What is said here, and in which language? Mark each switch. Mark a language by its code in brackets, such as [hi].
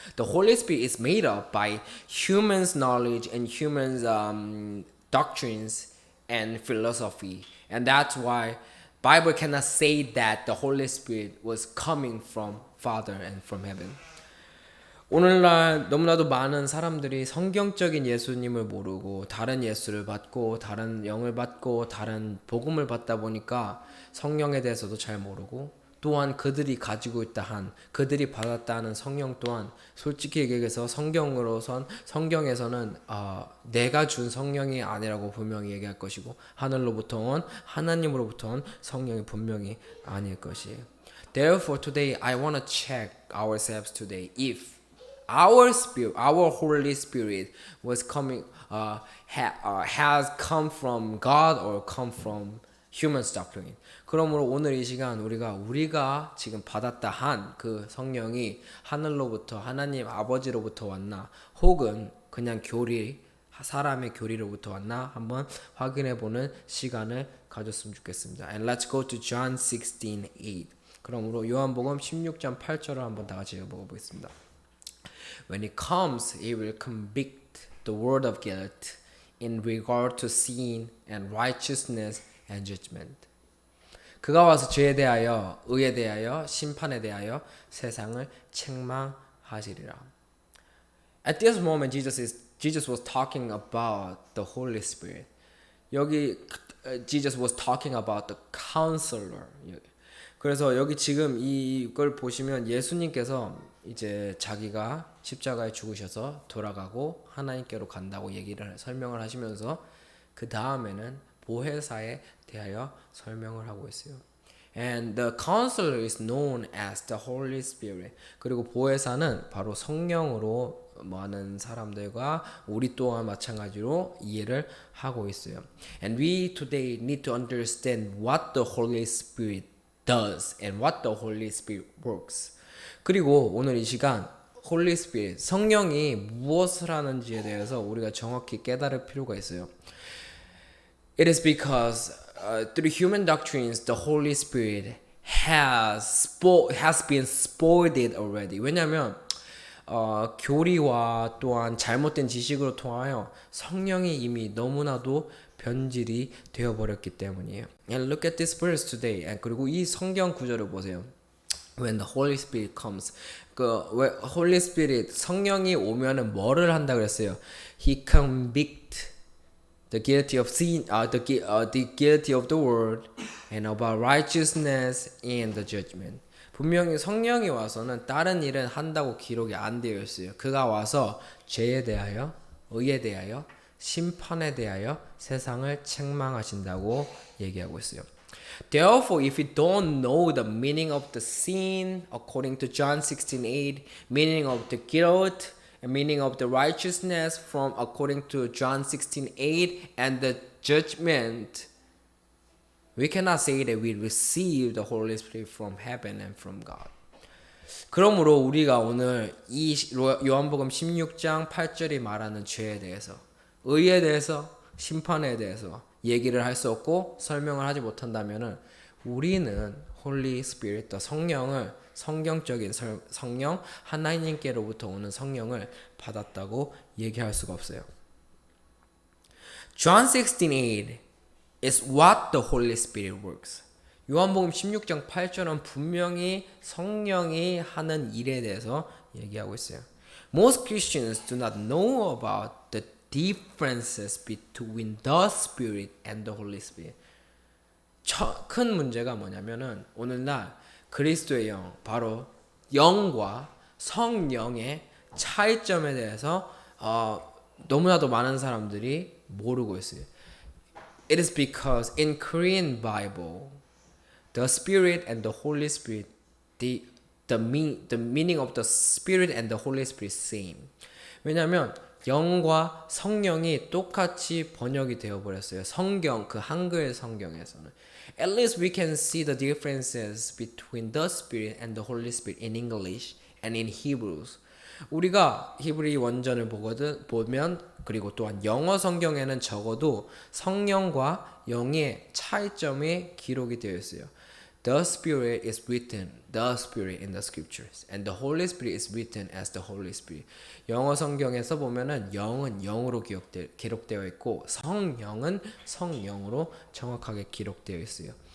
[en] The Holy Spirit is made up by humans' knowledge and humans' doctrines and philosophy, and that's why Bible cannot say that the Holy Spirit was coming from Father and from heaven. [ko] 오늘날 너무나도 많은 사람들이 성경적인 예수님을 모르고 다른 예수를 받고 다른 영을 받고 다른 복음을 받다 보니까 성령에 대해서도 잘 모르고 또한 그들이 가지고 그들이 받았다 하는 성령 또한 솔직히 얘기해서 성경에서는 내가 준 성령이 아니라고 분명히 얘기할 것이고 하나님으로부터 온 성령이 분명히 아닐 것이에요. [en] Therefore today I want to check ourselves today if our spirit, our Holy Spirit was coming, has come from God or come from human doctrine. [ko] 그러므로 오늘 이 시간 우리가 지금 받았다 한 그 성령이 하늘로부터 하나님 아버지로부터 왔나 혹은 그냥 사람의 교리로부터 왔나 한번 확인해 보는 시간을 가졌으면 좋겠습니다. [en] And let's go to John 16:8. [ko] 그러므로 요한복음 16장 8절을 한번 다 같이 읽어보겠습니다. [en] When it comes, it will convict the world of guilt in regard to sin and righteousness and judgment. [ko] 그가 와서 죄에 대하여, 의에 대하여, 심판에 대하여 세상을 책망하시리라. [en] At this moment, Jesus was talking about the Holy Spirit. [ko] 여기 [en] Jesus was talking about the counselor. [ko] 그래서 여기 지금 이걸 보시면 예수님께서 이제 자기가 십자가에 죽으셔서 돌아가고 하나님께로 간다고 설명을 하시면서 그 다음에는 보혜사에 대하여 설명을 하고 있어요. [en] And the counselor is known as the Holy Spirit. [ko] 그리고 보혜사는 바로 성령으로 많은 사람들과 우리 또한 마찬가지로 이해를 하고 있어요. [en] And we today need to understand what the Holy Spirit does and what the Holy Spirit works. [ko] 그리고 오늘 이 시간 Holy Spirit, 성령이 무엇을 하는지에 대해서 우리가 정확히 깨달을 필요가 있어요. [en] It is because through human doctrines, the Holy Spirit has been spoiled already. [ko] 왜냐하면 교리와 또한 잘못된 지식으로 통하여 성령이 이미 너무나도 변질이 되어버렸기 때문이에요. [en] And look at this verse today. [ko] 그리고 이 성경 구절을 보세요. [en] When the Holy Spirit comes, Holy Spirit [ko] 성령이 오면은 뭐를 한다 그랬어요? [en] He convict the guilty of sin, the guilty of the world, and about righteousness and the judgment. [ko] 분명히 성령이 와서는 다른 일은 한다고 기록이 안 되어 있어요. 그가 와서 죄에 대하여, 의에 대하여, 심판에 대하여 세상을 책망하신다고 얘기하고 있어요. [en] Therefore, if we don't know the meaning of the sin, according to John 16:8, meaning of the guilt, and meaning of the righteousness from according to John 16:8, and the judgment, we cannot say that we receive the Holy Spirit from heaven and from God. [ko] 그러므로 우리가 오늘 이 요한복음 16장 8절이 말하는 죄에 대해서, 의에 대해서, 심판에 대해서 얘기를 할 수 없고 설명을 하지 못한다면은 우리는 Holy Spirit, 성령을 성경적인 성령, 하나님께로부터 오는 성령을 받았다고 얘기할 수가 없어요. [en] John 16:8 is what the Holy Spirit works. [ko] 요한복음 16장 8절은 분명히 성령이 하는 일에 대해서 얘기하고 있어요. [en] Most Christians do not know about the differences between the Spirit and the Holy Spirit. [ko] 큰 문제가 뭐냐면은 오늘날 그리스도의 영, 바로 영과 성령의 차이점에 대해서 너무나도 많은 사람들이 모르고 있어요. [en] It is because in Korean Bible, the Spirit and the Holy Spirit, the meaning of the Spirit and the Holy Spirit same. [ko] 왜냐하면 영과 성령이 똑같이 번역이 되어버렸어요. 성경, 그 한글 성경에서는. [en] At least we can see the differences between the Spirit and the Holy Spirit in English and in Hebrews. [ko] 우리가 히브리 원전을 보면 그리고 또한 영어 성경에는 적어도 성령과 영의 차이점이 기록이 되어 있어요. [en] The Spirit is written, the Spirit in the Scriptures, and the Holy Spirit is written as the Holy Spirit. [ko] 영어 성경에서 보면은 영은 영으로 기록되어 있고 성령은 성령으로 정확하게 기록되어 있어요.